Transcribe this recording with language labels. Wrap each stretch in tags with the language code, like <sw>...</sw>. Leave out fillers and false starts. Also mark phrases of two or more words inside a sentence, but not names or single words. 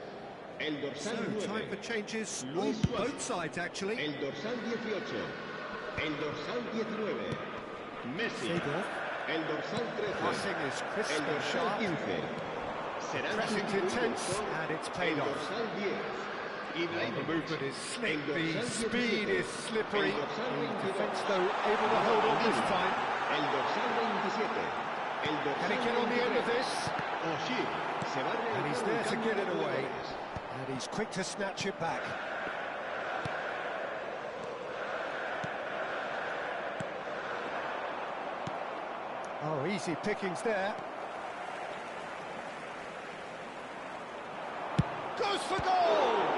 <es>El dorsal 9.</es> <en>Time for changes Luis on Suárez. both sides, actually.</en> <es>El dorsal 18. El dorsal 19. Messi. Seedorf. El dorsal 13.</es> <en>Passing is crisp</en> <es>El</es> <en>and</en> <es>dorsal</es> <en>sharp.</en> <es>15. Será</es> <en>Pressing's intense, and it's paid</en> <es>el</es> <en>off.</en> <es>dorsal 10.</es> <en>The movement is slick,</en> <es>El</es> <en>the</en> <es>dorsal</es> <en>speed</en> <es>17.</es> <en>is slippery.</en> <es>El dorsal</es> <en>The</en> <es>22.</es> <en>defence, though, able to hold on this time.</en> <es>El dorsal 27. El dorsal</es> <en>Can he get on the end of</en> <es>23.</es> <en>this?</en> <es>Oshir. Se va a</es> <en>And he's</en> <es>realizar</es> <en>there</en> <es>un</es> <en>to</en> <es>cambio</es> <en>get</en> <es>de</es> <en>it away.</en> <es>jugadores.</es> <en>And he's quick to snatch it back. Oh, easy pickings there. Goes for goal!</en>